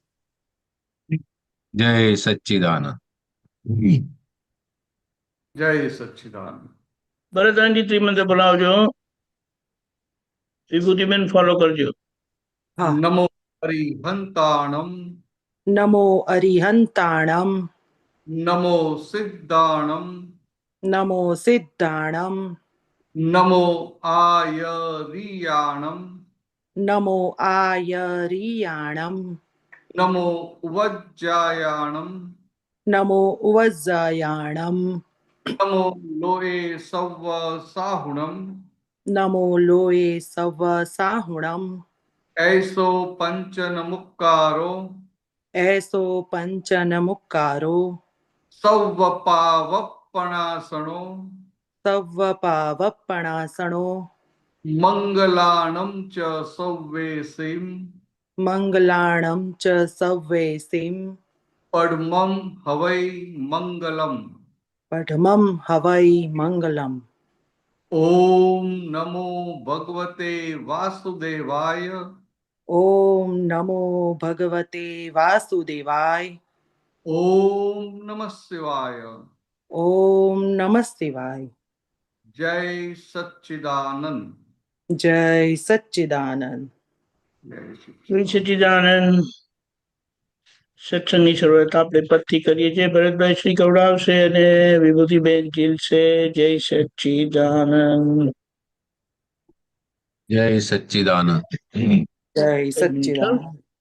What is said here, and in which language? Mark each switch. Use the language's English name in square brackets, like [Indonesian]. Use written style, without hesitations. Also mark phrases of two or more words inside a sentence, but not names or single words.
[Gujarati] जय सच्चिदानंद। જય સચ્ચિદાનંદ। ભરતજી ત્રિમંત્ર બોલાવજો. વિભૂતિબેન ફોલો કરજો. હા। [Prakrit languages] નમો હરિહંતાણમ, नमो अरिहंताणम, નમો સિદ્ધાણમ, नमो सिद्धाणम, નમો આયરિયાણમ, नमो आयरियाणम, નમો વજ્જાયાણમ, नमो उवज्जायाणम, નમો લોએ સવ્વ સાહુણમ, नमो लोये सव साहुणम, ऐસો પંચનમુક્કારો, ऐसो पंचन मुक्कारो, સવ્વ પાવપણાસણો, सव पावपणासणो, મંગલાણમ ચ સવ્વેસીમ, मंगलाणं च सव्वेसिं, પડમમ હવૈ મંગલમ। पठमं हवै मंगलम्। [Sanskrit] ઓમ નમો ભગવતે વાસુદેવાય, ओम नमो भगवते वासुदेवाय, ઓમ નમઃ શિવાય। ओम नमः शिवाय। [Gujarati] જય સચ્ચિદાનંદ। जय सच्चिदानंद। જય શ્રી સચ્ચિદાનંદ સત્સંગની શરૂઆત આપણે પદથી કરીએ છીએ. ભરતભાઈ શ્રી કવડાવશે અને વિભૂતિબેન જીલશે. જય સચ્ચિદાનંદ। जय सच्चिदानंद। जय એક મિનિટ હા. सच्चिदानंद।